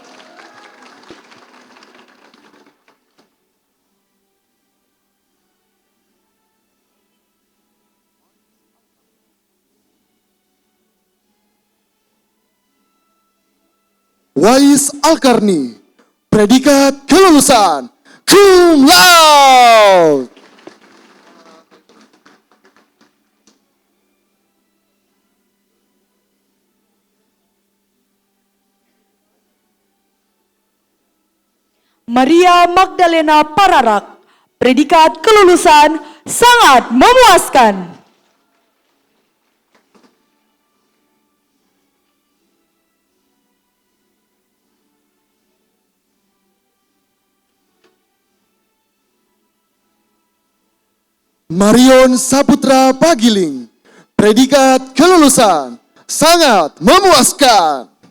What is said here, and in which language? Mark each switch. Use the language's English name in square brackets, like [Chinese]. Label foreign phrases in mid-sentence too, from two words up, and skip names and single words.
[Indonesian] Wais Alkarni, predikat kelulusan cum laude. Maria Magdalena Pararak, predikat kelulusan sangat memuaskan. Marion Saputra Pagiling, predikat kelulusan sangat memuaskan.